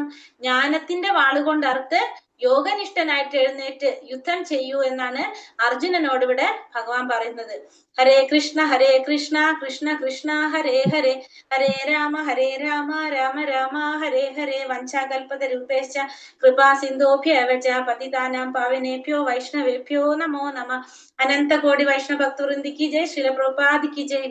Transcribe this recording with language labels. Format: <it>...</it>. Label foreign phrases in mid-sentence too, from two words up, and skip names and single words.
<ml>ജ്ഞാനത്തിന്റെ വാളുകൊണ്ട് അറുത്ത് യോഗനിഷ്ഠനായിട്ട് എഴുന്നേറ്റ് യുദ്ധം ചെയ്യൂ എന്നാണ് അർജുനനോട് ഇവിടെ ഭഗവാൻ പറയുന്നത്.</ml> <sa>हरे कृष्ण कृष्ण कृष्ण हरे हरे, हरे राम राम राम हरे हरे. वञ्चाकल्पतरूपेश्च कृपा सिन्धोभ्यवच पतितानां पावनेभ्यो वैष्णवेभ्यो नमो नमः.</sa> <hi>अनन्तकोटि वैष्णव भक्तवृन्दि की जय. श्रील प्रभुपाद की जय.</hi>